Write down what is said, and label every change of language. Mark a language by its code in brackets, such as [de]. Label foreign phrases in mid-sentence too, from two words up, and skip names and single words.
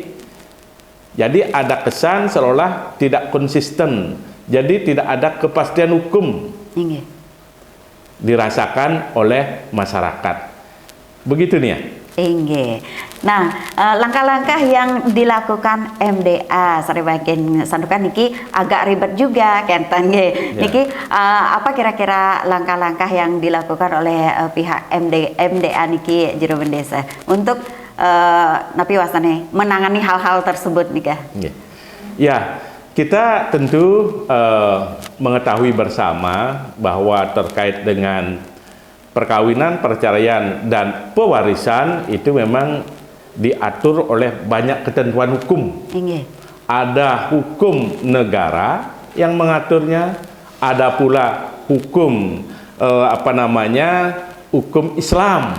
[id] Jadi ada kesan seolah tidak konsisten. Jadi tidak ada kepastian hukum. Dirasakan oleh masyarakat. Begitu nih ya. Inggih. Nah, langkah-langkah yang dilakukan MDA sarebagian sandukan niki agak ribet juga [ban] kenten nggih. [id] Ya. Niki apa kira-kira langkah-langkah yang dilakukan oleh pihak MDA niki jero desa untuk [ban] napi wasane [id] menangani hal-hal tersebut nika? Nggih. Ya, kita tentu mengetahui bersama bahwa terkait dengan perkawinan, perceraian, dan pewarisan itu memang diatur oleh banyak ketentuan hukum. Inggih. Ada hukum negara yang mengaturnya, ada pula hukum hukum Islam.